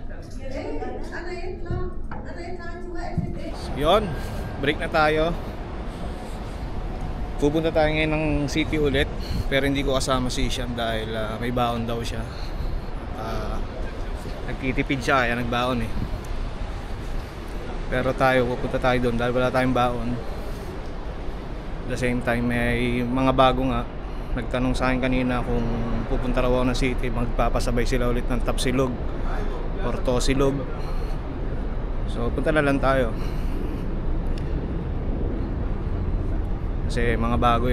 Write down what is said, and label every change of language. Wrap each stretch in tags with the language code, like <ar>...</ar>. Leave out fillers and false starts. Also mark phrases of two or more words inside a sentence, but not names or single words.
<ar>ايه انا يطلع انت واقف ايه.</ar> <tl>Yon, break na tayo. Pupunta tayo ngayon ng city ulit, pero hindi ko kasama si Isham dahil may baon daw siya. Nagtitipid siya kaya nagbaon eh. Pero tayo, pupunta tayo doon dahil wala tayong baon.</tl> <en>At the same time,</en> <tl>may mga bago nga. Nagtanong sa akin kanina kung pupunta raw ako ng city, magpapasabay sila ulit ng Tapsilog or Tosilog. So punta na lang tayo. Kasi mga bago eh.</tl>